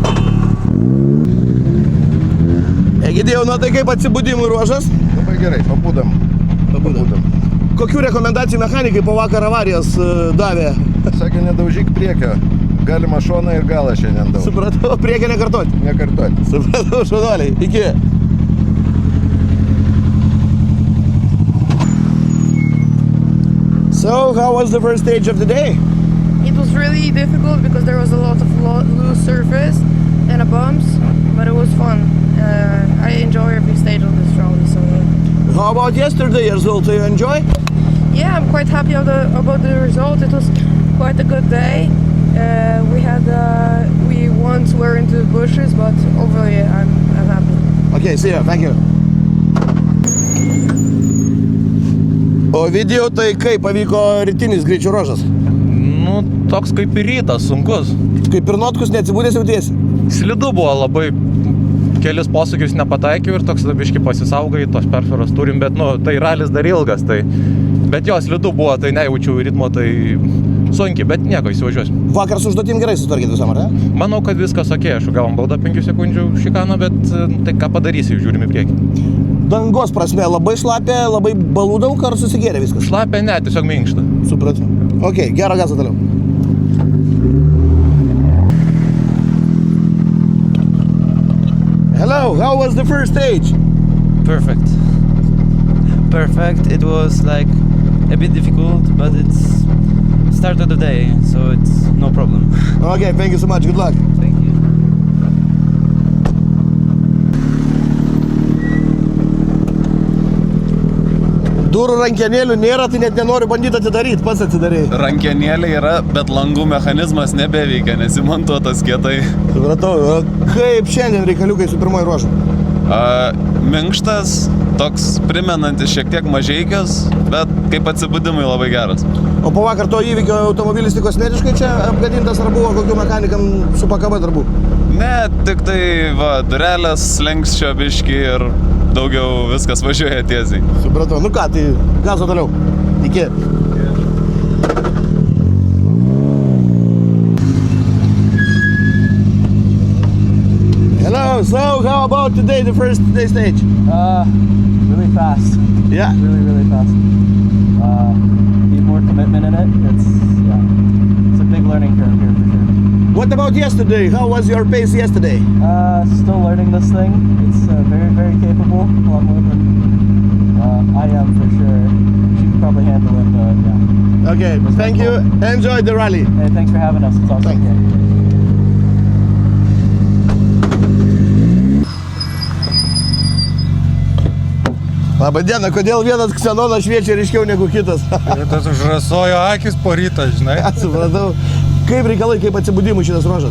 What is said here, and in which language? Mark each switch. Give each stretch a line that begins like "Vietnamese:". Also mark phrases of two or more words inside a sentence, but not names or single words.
Lithuanian: Egidėjau, na tai kaip atsibudimų ruožas? Labai gerai, pabudam. Kokių rekomendacijų mechanikai po vakar avarijos davė? Sakė, nedaužyk priekio. Galima šoną ir galą šiandien daug. Supratau, priekį nekartoti. Nekartoti. Supratau, šaunuoliai. Iki.
English: So, how was the first stage of the day? It was really difficult because there was a lot of loose surface and bumps, but it was fun. I enjoy every stage of this rally, so yeah. How about yesterday result? Do you enjoy? Yeah, I'm quite happy about the result. It was quite a good day. We once were into the bushes, but overall, I'm happy. Okay, see you. Thank you.
Lithuanian: O video tai kaip pavyko rytinis greičio ruožas? Nu, toks kaip ir rytas, sunkus. Kaip ir notkus neatsibūdęs jautiesi? Slidu buvo labai, kelis posūkius nepataikiau ir toks biški pasisaugai, tos perferos turim, bet, nu, tai ralis dar ilgas, tai... Bet jo, slidu buvo, tai nejaučiau ritmo, tai sunkiai, bet nieko, įsivažiuosiu. Vakar su užduotim gerai sutvarkyti visam, ar ne? Manau, kad viskas ok, aš gavom baudą 5 sekundžių šikaną, bet tai ką padarysi, žiūrim į priekį. Dangos prasme labai šlapia, labai balų daug, ar susigėrė viskas? Šlapia, ne, tiesiog minkšta. Supratau. Ok, gerą gazą toliau.
English: Hello, how was the first stage? Perfect. It was like a bit difficult, but it's start of the day, so it's no problem. Okay, thank you so much. Good luck. Thank you.
Lithuanian: Durų rankenėlių nėra, tai net nenoriu bandyti atidaryti, pats atidarėjai. Rankenėlė yra, bet langų mechanizmas nebeveikia, nesimontuotas kietai. Supratau, o kaip šiandien reikaliukai su pirmoji ruožu? Minkštas, toks primenantis šiek tiek mažeikius, bet kaip atsibudimai labai geras. O po vakar to įvykio automobilis tik kosmetiškai čia apgadintas ar buvo kokių mechanikam su pakaba darbų? Ne, tik tai durelės slenkščio biškį ir daugiau viskas važiuoja tiesiai. Supratau, nu ką, tai gazo toliau. Iki.
English: Hello, so how about today, the first day stage? Really fast. Yeah. Really fast. Need more commitment in it. It's a big learning curve here for sure. What about yesterday? How was your pace yesterday? Still learning this thing. It's very capable, a lot more than I am for sure. She can probably handle it, but yeah. Okay, thank you. Enjoy the rally. Hey, thanks for having us. It's awesome. Thanks.
Lithuanian: Labą dieną, kodėl vienas ksenonas šviečia ryškiau negu kitas? Tas užrasojo akis po ryto, žinai. Supratau. Kaip reikalai, kaip atsibudimų šitas ruožas?